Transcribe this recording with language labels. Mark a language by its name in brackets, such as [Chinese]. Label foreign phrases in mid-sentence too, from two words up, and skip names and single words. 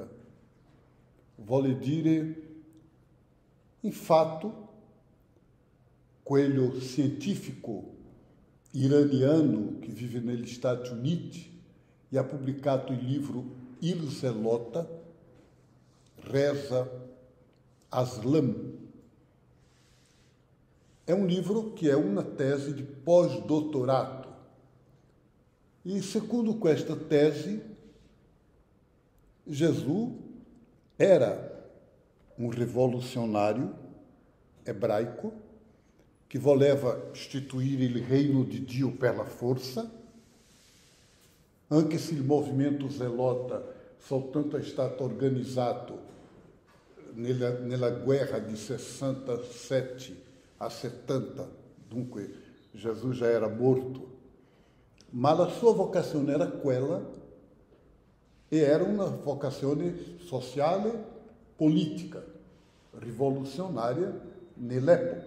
[Italian] Vuole dire, in fatto, quello científico iraniano che vive negli Stati Uniti e ha pubblicato il libro Il Zelota, Reza Aslam. È un libro che è una tesi di pós-doutorato. E, secondo questa tesi, Gesù era [Portuguese] um revolucionário hebraico que [Italian] voleva istituir il reino di Dio per la forza, anche se il movimento zelota soltanto è stato organizzato nella guerra di 67 a 70, dunque Gesù già era morto, ma la sua vocazione era quella e era una vocazione sociale, politica, rivoluzionaria nell'epoca.